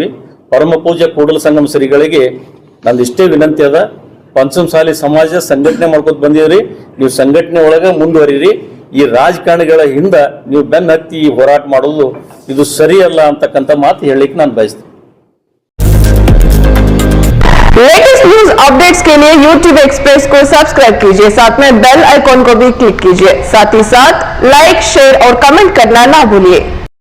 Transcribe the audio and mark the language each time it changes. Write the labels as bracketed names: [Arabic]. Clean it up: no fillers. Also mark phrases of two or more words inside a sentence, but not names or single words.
[Kannada] ಪರಮ ಪೂಜ್ಯ ಕೂಡಲ ಸಂಗಮ ಶ್ರೀಗಳಿಗೆ ನಂದು ಇಷ್ಟೇ ವಿನಂತಿ ಅದ, ಪಂಚಮಸಾಲಿ ಸಮಾಜ ಸಂಘಟನೆ ಮಾಡ್ಕೊತ ಬಂದಿದ್ರಿ, ನೀವು ಸಂಘಟನೆ ಒಳಗೆ ಮುಂದುವರಿರಿ. ಈ ರಾಜಕಾರಣಿಗಳ ಹಿಂದೆ ನೀವು ಬೆನ್ನ ಹತ್ತಿ ಈ ಹೋರಾಟ ಮಾಡೋದು ಇದು ಸರಿಯಲ್ಲ ಅಂತಕ್ಕಂಥ ಮಾತು ಹೇಳಲಿಕ್ಕೆ ನಾನು ಬಯಸ್ತೀನಿ. [English] latest news updates [Hindi] के लिए YouTube एक्सप्रेस को सब्सक्राइब कीजिए, साथ में [English] bell icon [Hindi] को भी क्लिक कीजिए, साथ ही साथ लाइक, शेयर और कमेंट करना ना भूलिए।